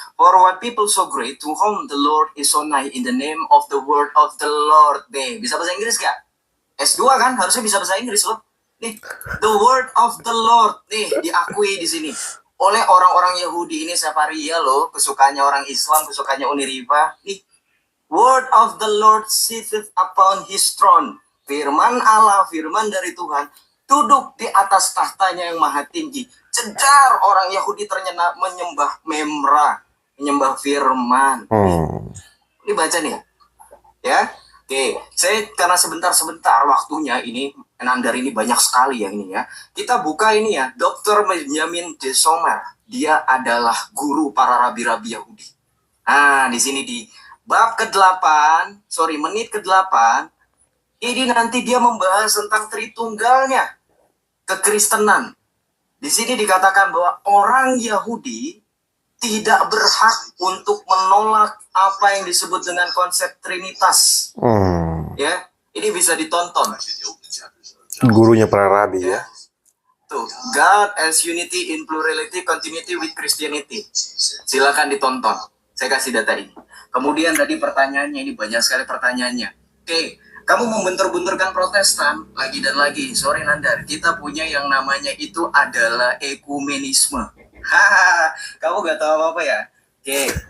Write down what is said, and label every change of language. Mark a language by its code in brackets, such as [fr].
[en] For what people so great to whom the Lord is so nigh in the name of the word of the Lord. [id] Nih, bisa bahasa Inggris gak? S2 kan? Harusnya bisa bahasa Inggris loh. Nih, [en] the word of the Lord. [id] Nih, diakui di sini. Oleh orang-orang Yahudi ini Sefaria loh, kesukaannya orang Islam, kesukaannya Uniriva. [en] Nih, word of the Lord sitteth upon his throne. [id] Firman Allah, firman dari Tuhan, duduk di atas tahtanya yang maha tinggi. Cedar orang Yahudi ternyata menyembah Memra, menyembah firman. Ini baca nih ya. Oke, saya karena sebentar waktunya ini, Nandar ini banyak sekali ya ini ya. Kita buka ini ya, Dr. Benjamin de Sommer. Dia adalah guru para rabi-rabi Yahudi. Nah, di sini di bab menit ke-8, ini nanti dia membahas tentang Tritunggalnya, kekristenan. Di sini dikatakan bahwa orang Yahudi tidak berhak untuk menolak apa yang disebut dengan konsep Trinitas. Ya, ini bisa ditonton. Gurunya para rabi ya. [en] Tuh, God as unity in plurality, continuity with Christianity. [id] Silakan ditonton. Saya kasih data ini. Kemudian tadi pertanyaannya, ini banyak sekali pertanyaannya. Oke, kamu membentur-benturkan Protestan lagi dan lagi. Sorry Nandar, kita punya yang namanya itu adalah ekumenisme. Hahaha, kamu gak tahu apa-apa ya? Oke.